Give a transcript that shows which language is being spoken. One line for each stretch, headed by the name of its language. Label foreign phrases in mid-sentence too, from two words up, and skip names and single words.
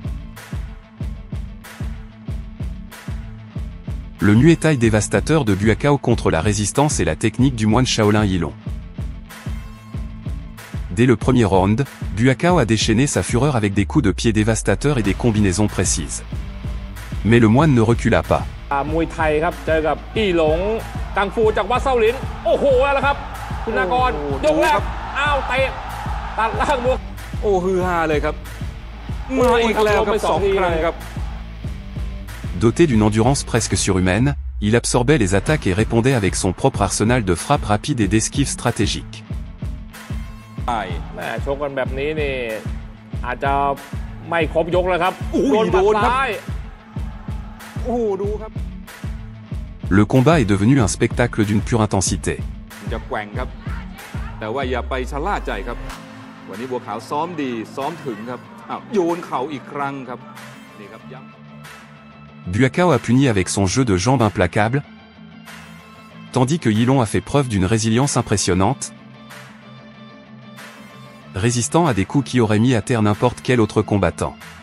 French: Le Muay Thai dévastateur de Buakaw contre la résistance et la technique du moine Shaolin Yilong. Dès le premier round, Buakaw a déchaîné sa fureur avec des coups de pied dévastateurs et des combinaisons précises. Mais le moine ne recula pas.
Thai: Muay Thai ครับเจอกับอีหลงกังฟูจากวัดเซาหลินโอ้โหแล้วครับคุณนากรยกแรกอ้าวเตะตัดล่างบวกโอ้ฮือฮาเลยครับมาอีกแล้วครับ2 ครั้งครับ
French: Doté d'une endurance presque surhumaine, il absorbait les attaques et répondait avec son propre arsenal de frappes rapides et d'esquives stratégiques.
Thai: แม่ชกกันแบบนี้นี่อาจจะไม่ครบยกแล้วครับโดนหมัดซ้าย
French: Le combat est devenu un spectacle d'une pure intensité. Buakaw a puni avec son jeu de jambes implacable, tandis que Yilong a fait preuve d'une résilience impressionnante, résistant à des coups qui auraient mis à terre n'importe quel autre combattant.